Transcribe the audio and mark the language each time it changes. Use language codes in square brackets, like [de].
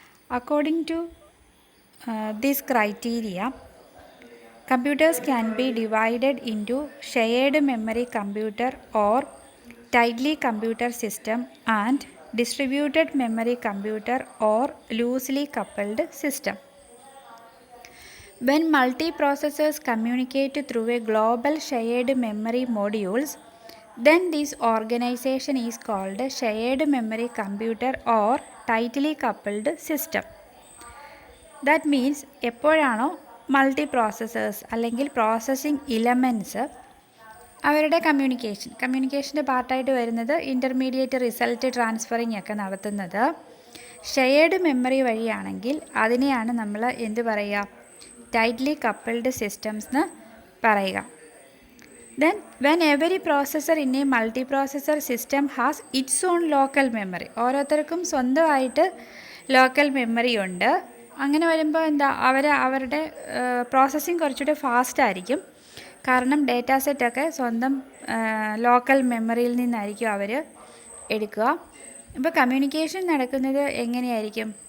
[en] According to this criteria, computers can be divided into shared memory computer or tightly computer system and distributed memory computer or loosely coupled system. When multiprocessors communicate through a global shared memory modules, then this organization is called a shared memory computer or tightly coupled system. That means [ml] എപ്പോഴാണോ multi processors അല്ലെങ്കിൽ processing elements അവരുടെ കമ്മ്യൂണിക്കേഷൻ്റെ പാർട്ടായിട്ട് വരുന്നത് intermediate result transferring ഒക്കെ നടത്തുന്നത് shared memory വഴിയാണെങ്കിൽ അതിനെയാണ് നമ്മൾ എന്ത് പറയുക, ടൈറ്റ്ലി കപ്പിൾഡ് സിസ്റ്റംസ് എന്ന് പറയുക. [en] Then when every processor in a multiprocessor system has its own local memory, [ml] ഓരോരുത്തർക്കും സ്വന്തമായിട്ട് ലോക്കൽ മെമ്മറി ഉണ്ട്. അങ്ങനെ വരുമ്പോൾ എന്താ അവരുടെ പ്രോസസ്സിങ് കുറച്ചുകൂടെ ഫാസ്റ്റ് ആയിരിക്കും. കാരണം ഡേറ്റാ സെറ്റൊക്കെ സ്വന്തം ലോക്കൽ മെമ്മറിയിൽ നിന്നായിരിക്കും അവർ എടുക്കുക. ഇപ്പോൾ കമ്മ്യൂണിക്കേഷൻ നടക്കുന്നത് എങ്ങനെയായിരിക്കും?